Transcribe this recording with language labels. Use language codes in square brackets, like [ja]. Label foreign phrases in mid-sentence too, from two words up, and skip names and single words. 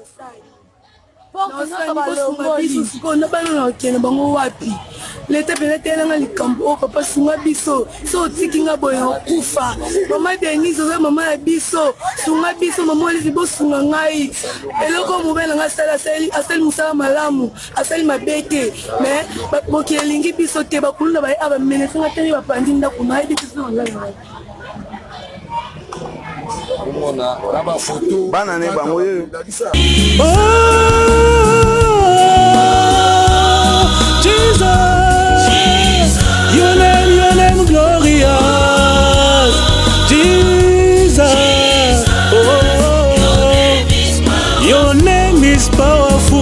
[ln] sikoyo na bana na okende bango wapi leta pene telanga likambo oyo papa sunga biso so otiki nga boye okufa mama Denise oza mama ya biso sunga biso mama Olive bosunga ngai eloko mobele nanga asali mosala malamu asali mabe te mais boki elingi biso te bakuluna baye a bamenesanga teni bapandi ndako nayebi biso ngai omona na bafoto bana ne bango oyo [en] Jesus, your name glorious. Jesus, your name is powerful.